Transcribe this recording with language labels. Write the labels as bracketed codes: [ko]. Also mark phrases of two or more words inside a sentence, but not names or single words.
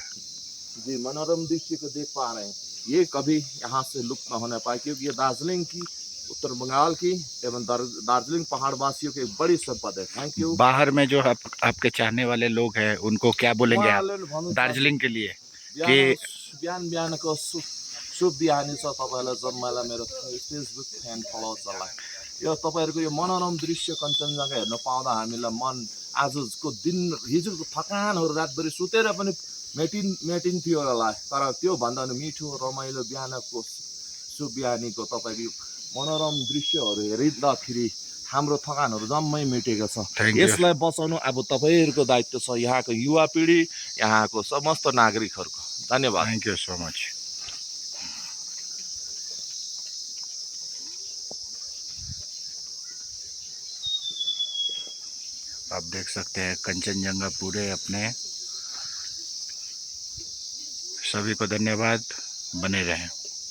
[hi] जी, मनोरम दृश्य को देख पा रहे हैं। ये कभी यहाँ से लुप्त न होने पाए, क्योंकि ये दार्जिलिंग की, उत्तर बंगाल की एवं दार्जिलिंग पहाड़ वासियों की एक बड़ी संपदा है। [en] Thank you. [hi] बाहर में जो आपके चाहने वाले लोग हैं उनको क्या बोलेंगे आप दार्जिलिंग के लिए कि [ne] बिहान बिहानको शुभ बिहानी छ तपाईँलाई जन्माइला मेरो फेसबुक फ्यान फलोवर्सहरूलाई। यो तपाईँहरूको यो मनोरम दृश्य कञ्चनजङ्घा हेर्न पाउँदा हामीलाई मन आजको दिन, हिजोको थकानहरू रातभरि सुतेर पनि मेटिन्थ्यो होला, तर त्योभन्दा मिठो रमाइलो बिहानको शुभ बिहानीको तपाईँको मनोरम दृश्यहरू हेरिँदाखेरि हाम्रो थकानहरू जम्मै मेटेको छ। यसलाई बचाउनु अब तपाईँहरूको दायित्व छ, यहाँको युवा पिँढी, यहाँको समस्त नागरिकहरूको। धन्यवाद। [en] Thank you so much. [hi] आप देख सकते हैं कंचनजंगा पूरे अपने। सभी को धन्यवाद, बने रहें।